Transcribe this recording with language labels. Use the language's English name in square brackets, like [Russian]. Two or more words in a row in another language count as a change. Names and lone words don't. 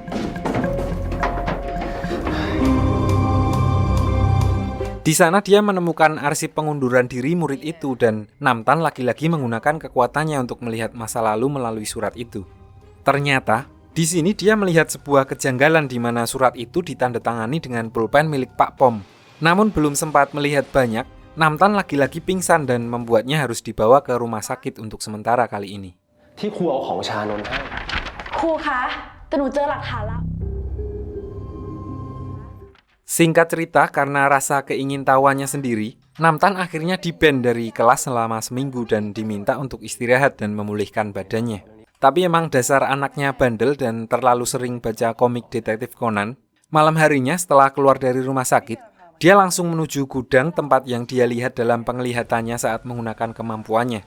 [Indonesian] Di sana dia menemukan arsip pengunduran diri murid itu dan Namtan lagi-lagi menggunakan kekuatannya untuk melihat masa lalu melalui surat itu. Ternyata, di sini dia melihat sebuah kejanggalan di mana surat itu ditandatangani dengan pulpen milik Pak Pom. Namun belum sempat melihat banyak, Namtan lagi-lagi pingsan dan membuatnya harus dibawa ke rumah sakit untuk sementara kali ini. [Thai] ที่ครูเอาของชานนท์ให้ ครูคะแต่หนูเจอหลักฐานแล้ว [Indonesian] Singkat cerita, karena rasa keingintahuannya sendiri, Namtan akhirnya di-ban dari kelas selama seminggu dan diminta untuk istirahat dan memulihkan badannya. Tapi emang dasar anaknya bandel dan terlalu sering baca komik detektif Conan, malam harinya setelah keluar dari rumah sakit, dia langsung menuju gudang tempat yang dia lihat dalam penglihatannya saat menggunakan kemampuannya.